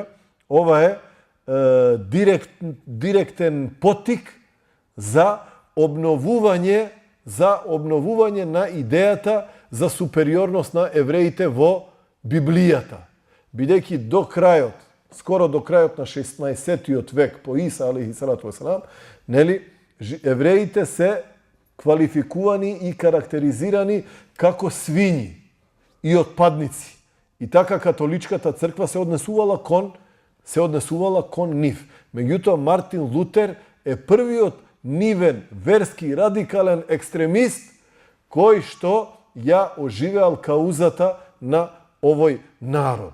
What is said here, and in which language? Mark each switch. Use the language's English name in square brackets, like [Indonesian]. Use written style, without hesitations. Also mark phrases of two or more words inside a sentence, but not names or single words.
[Macedonian] Ова е директен поттик за обновување на идејата за супериорност на евреите во Библијата. Бидејќи до крајот, скоро до крајот на 16-тиот век по Иса [Arabic] عليه الصلاة والسلام, [Macedonian] нели, евреите се квалификувани и карактеризирани како свињи и отпадници. И така католичката црква се однесувала кон нив. Меѓутоа, Мартин Лутер е првиот нивен верски радикален екстремист кој што ја оживеал каузата на овој народ.